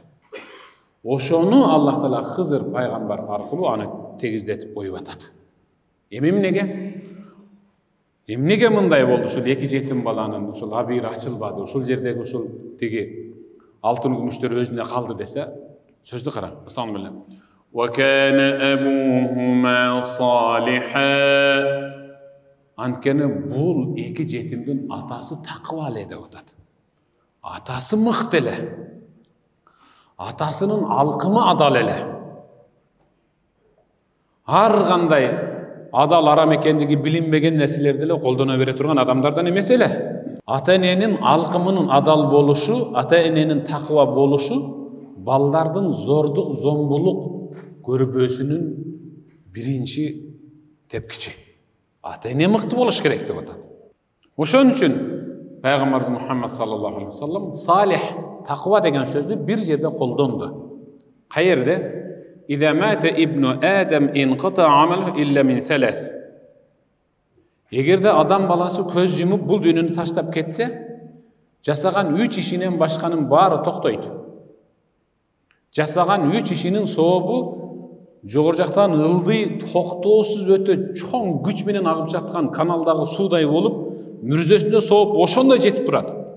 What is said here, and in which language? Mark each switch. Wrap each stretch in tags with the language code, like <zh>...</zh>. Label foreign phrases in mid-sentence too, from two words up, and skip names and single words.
<ky>Ошону Аллах Таала Хызыр пайгамбар аркылуу аны тегиздетип коюп атат. Эмнеге мындай болду? Ушул эки жетим баланын ушул абийир ачылбады, ушул жердеги ушул тиги алтын күмүштөр өзүнө калды десе, сөздү караң. Астагфирулла.</ky> <ar>وكان أبوهما صالحا.</ar> <ky>Анткени бул эки жетимдин атасы такыба эле деп атат. Атасы мыкты эле. Атасынын алкымы адал эле. Ар кандай адал арам экендиги билинбеген нерселерди эле колдоно бере турган адамдардан эмес эле. Ата-эненин алкымынын адал болушу, ата-эненин такыба болушу балдардын зордук, зомбулук көрбөсүнүн биринчи тепкичи. Ата-эне мыкты болуш керек деп атат. Ошон үчүн Пайгамбарыбыз Мухаммад</ky> <ar>صلى الله عليه وسلم</ar> <ky>салих, такыба деген сөздү бир жерде колдонду. Каерде?</ky> <ar>إذا مات ابن آدم انقطع عمله إلا من ثلاث.</ar> <ky>Эгерде адам баласы көз жумуп бул дүйнөнү таштап кетсе, жасаган 3 ишинен башканын баары токтойт. Жасаган 3 ишинин сообу жогору жактан ылдый, токтоосуз өтө чоң күч менен агып жаткан каналдагы суудай болуп, мүрзөсүндө сооп ошондой жетип турат.</ky>